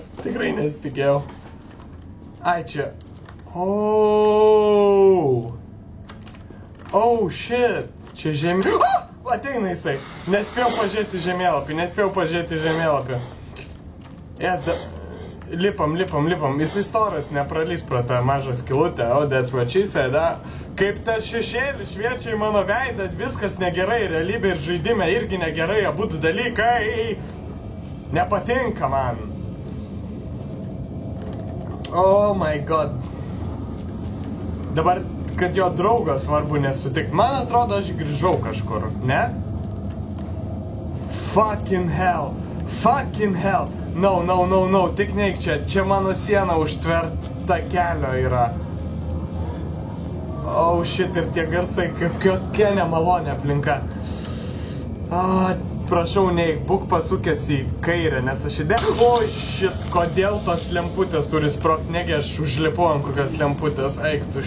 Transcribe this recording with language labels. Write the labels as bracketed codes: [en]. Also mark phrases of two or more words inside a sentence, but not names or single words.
[lt] Tikrai nesitikėjau. Ai, čia. [en] Oh, shit. [lt] Čia ateina jisai. Nespėjau pažiūrėti žemėlapį. Lipam. Jisai storas nepralys pro tą mažą skilutę. [en] Oh, that's what she said. [lt] Kaip tas šešėlis šviečia į mano veidą, viskas negerai, realybė ir žaidime irgi negerai, abudu dalykai. Nepatinka man. [en] Oh my god. [lt] Dabar, kad jo draugas svarbu nesutikti. Man atrodo, aš grįžau kažkur, ne? [en] Fucking hell. No, [lt] tik neik čia. Čia mano siena užtverta kelio yra. [en] Oh shit, [lt] ir tie garsai, kokia nemalonė aplinka. Prašau, neik, būk pasukęs į kairę, nes aš [en] Oh shit, [lt] kodėl tos lemputės turi sprogt, negi aš užlipau ant kokios lemputės, eik tu.